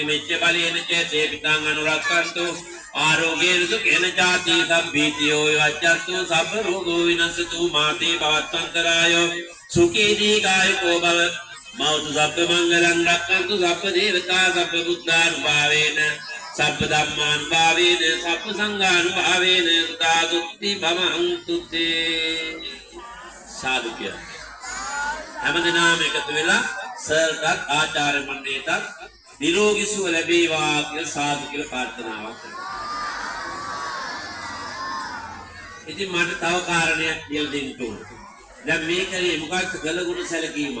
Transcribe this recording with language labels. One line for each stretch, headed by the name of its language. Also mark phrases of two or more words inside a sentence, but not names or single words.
Pali: මෙච්ච බලේන චේතේ පිටං අනුරක්ඛන්තු ආරෝගේන සුඛේන ජාති සම්භීතියෝ වච්ඡන්තු සබ්බ රෝගෝ විනසතු මාතේ භවත්තන්තරායෝ සුඛී දීඝායකෝ භව මෞතු සබ්බ මංගලං රක්ඛන්තු සබ්බ දේවතා සබ්බ බුද්ධානුභාවේන සබ්බ ධම්මානුභාවේන සබ්බ සංඝානුභාවේන සදාදුක්ති භවන්තු තේ
Sinhala: සාදු කිය. හැමදෙනාම එකතු වෙලා සර්ටත් ආචාර්ය මණ්ඩලයටත් නිරෝගී සුව ලැබේවා කියලා සාදු කියලා ප්‍රාර්ථනාවක් කරනවා. ඉතින් මට තව කාරණයක් කියලා දෙන්න ඕනේ. දැන් මේකේ මොකක්ද කළගුණ සැලකීම?